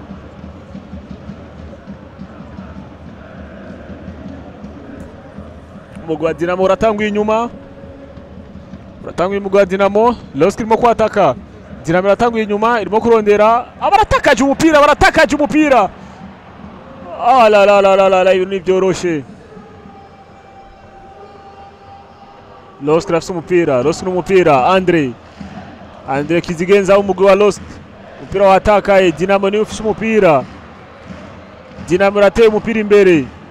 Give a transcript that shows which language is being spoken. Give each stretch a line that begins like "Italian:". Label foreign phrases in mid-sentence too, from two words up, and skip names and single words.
Rundi: Umugwi wa Dinamo uratangwa inyuma. Uratangwa umugwi wa Dinamo. Losk irimo kwataka. Dinamo iratangwa inyuma irimo kurondera. Abaratakaje umupira, baratakaje umupira. Ah la la la la la, ibintu nivyoroshe. Losk rafise umupira, Losk n'umupira, Andre Kizigenza umugwi wa Losk. Umupira watakaye, Dinamo niwe ufise umupira. Dinamo irateye umupira imbere.